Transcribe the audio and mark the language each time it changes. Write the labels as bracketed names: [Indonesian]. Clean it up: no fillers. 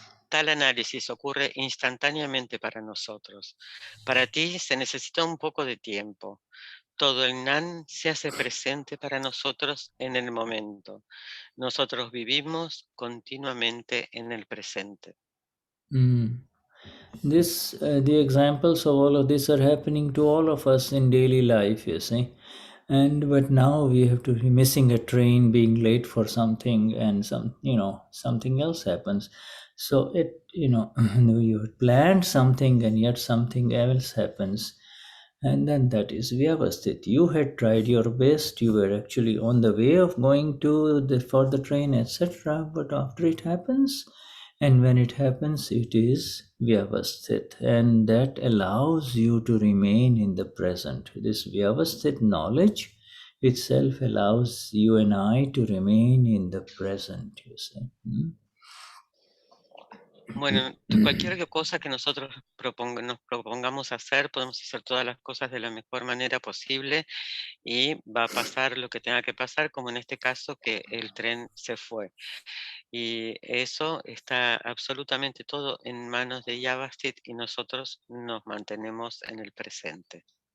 [Spanish] Tal análisis ocurre instantáneamente para nosotros. Para ti se necesita un poco de tiempo. Todo el Gnan se hace presente para nosotros en el momento. Nosotros vivimos continuamente en el presente. [English] The examples of all of this are happening to all of us in daily life, you see. But now we have to be missing a train, being late for something, and something else happens. So you planned something and yet something else happens. And then that is Vyavasthit. You had tried your best, you were actually on the way of going for the train, etc. But after it happens, and when it happens, it is Vyavasthit. And that allows you to remain in the present. This Vyavasthit knowledge itself allows you and I to remain in the present, you see. [Spanish] Bueno, cualquier cosa que nosotros nos propongamos hacer, podemos hacer todas las cosas de la mejor manera posible y va a pasar lo que tenga que pasar, como en este caso que el tren se fue. Y eso está absolutamente todo en manos de Vyavasthit y nosotros nos mantenemos en el presente.